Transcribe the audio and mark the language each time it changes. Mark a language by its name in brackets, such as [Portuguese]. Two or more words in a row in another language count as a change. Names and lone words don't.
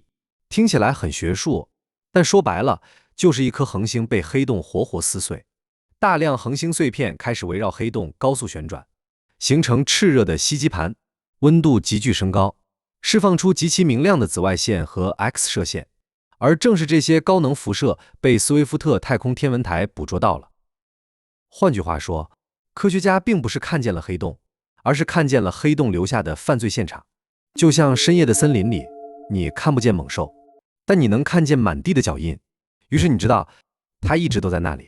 [Chinese] 聽起來很學術，但說白了，就是一顆恆星被黑洞活活撕碎。大量恆星碎片開始圍繞黑洞高速旋轉，形成熾熱的吸積盤，溫度急劇升高，釋放出極其明亮的紫外線和 X 射線。而正是這些高能輻射被斯威夫特太空天文台捕捉到了。換句話說，科學家並不是看見了黑洞，而是看見了黑洞留下的犯罪現場。就像深夜的森林裡，你看不見猛獸，但你能看見滿地的腳印，於是你知道它一直都在那裡。